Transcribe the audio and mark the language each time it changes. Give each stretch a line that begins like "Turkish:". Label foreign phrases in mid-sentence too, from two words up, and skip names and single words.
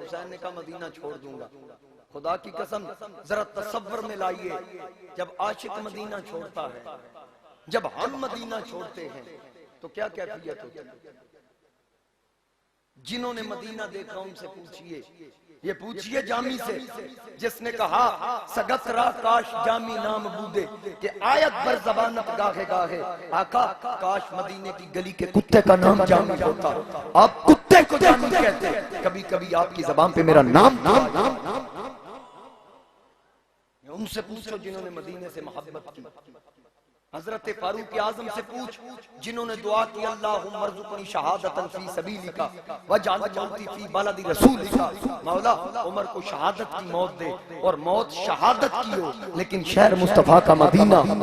Urdu: حسین نے کہا مدینہ چھوڑ دوں گا۔ خدا کی قسم ذرا تصور میں لائیے، جب عاشق مدینہ چھوڑتا ہے، جب ہم مدینہ چھوڑتے ہیں تو کیا کیفیت ہوتی ہے؟ جنہوں نے مدینہ دیکھا ان سے پوچھئے، یہ پوچھئے جامی سے جس نے کہا
Persian: سگت را کاش جامی نام بودے کہ آیت بر زبانت گاہے گاہے،
Urdu: آقا کاش مدینے کی گلی کے کتے کا نام جامی ہوتا، آپ کتے کو جامی کہتے، کبھی کبھی آپ کی زبان پہ میرا نام ان سے پوچھو جنہوں نے مدینے سے محبت کی۔ حضرت فاروق اعظم سے پوچھ جنہوں نے دعا کی
Arabic: اللہم ارزقنی شہادتا فی سبیلک واجعل موتی فی بلد رسولک،
Urdu: مولا عمر کو شہادت کی موت دے، اور موت شہادت کی ہو لیکن شہر مصطفیٰ کا مدینہ۔